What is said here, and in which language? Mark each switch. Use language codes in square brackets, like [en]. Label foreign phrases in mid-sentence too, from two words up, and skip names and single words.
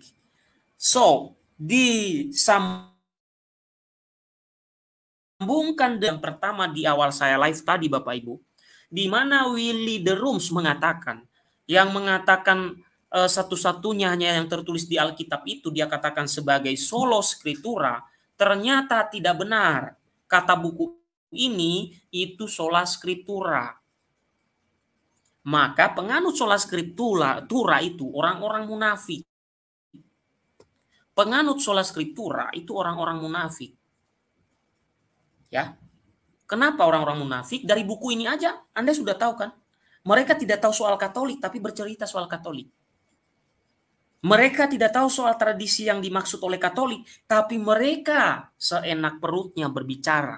[id] So, disambungkan dengan pertama di awal saya live tadi Bapak Ibu, di mana Willy de Rooms mengatakan, satu-satunya hanya yang tertulis di Alkitab itu dia katakan sebagai [la] sola scriptura, [id] ternyata tidak benar. Kata buku ini itu [la] sola scriptura. [id] Maka penganut [la] sola scriptura [id] itu orang-orang munafik. Penganut [la] sola scriptura [id] itu orang-orang munafik. Ya. Kenapa orang-orang munafik? Dari buku ini aja Anda sudah tahu kan? Mereka tidak tahu soal Katolik tapi bercerita soal Katolik. Mereka tidak tahu soal tradisi yang dimaksud oleh Katolik, tapi mereka seenak perutnya berbicara.